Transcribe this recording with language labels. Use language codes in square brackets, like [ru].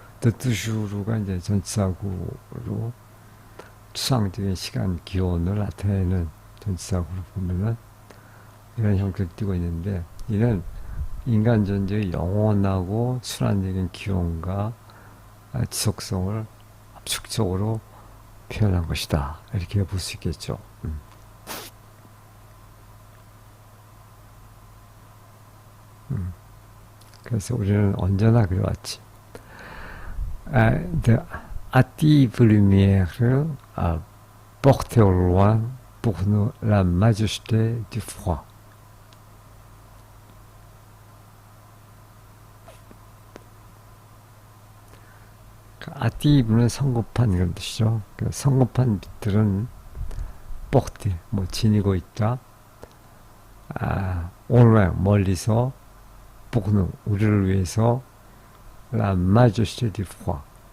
[ko] de tourours가 이제 전치사구로 추상적인 시간 기원을 나타내는 전치사구로 보면은 이런 형태를 띠고 있는데 이는 인간 존재의 영원하고 순환적인 기원과 지속성을 압축적으로 표현한 것이다. 이렇게 볼 수 있겠죠. 그래서 우리는 언제나 그래왔지. [fr] De hâtive lumière portée au loin pour nous la majesté du froid. [ko] 아티브는 성급한 그런 뜻이죠. 성급한 빛들은 porte, 뭐 지니고 있다. [fr] au [ko] 멀리서 [fr] pour nous, [ko] 우리를 위해서 [fr] la majesté du froid.